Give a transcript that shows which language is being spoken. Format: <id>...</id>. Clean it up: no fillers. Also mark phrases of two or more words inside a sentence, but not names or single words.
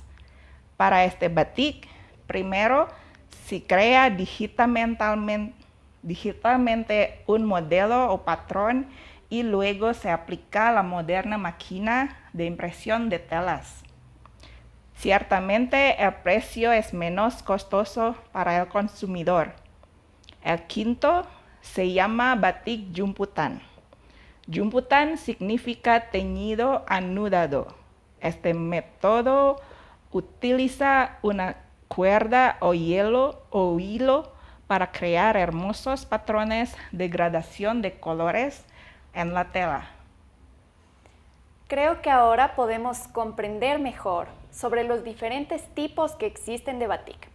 <es>Para este batik, primero se crea digitalmente un modelo o patrón y luego se aplica la moderna máquina de impresión de telas. Ciertamente el precio es menos costoso para el consumidor. El quinto se llama batik jumputan. Jumputan significa teñido anudado. Este método utiliza una cuerda o hilo para crear hermosos patrones de gradación de colores en la tela. Creo que ahora podemos comprender mejor sobre los diferentes tipos que existen de batik.</es>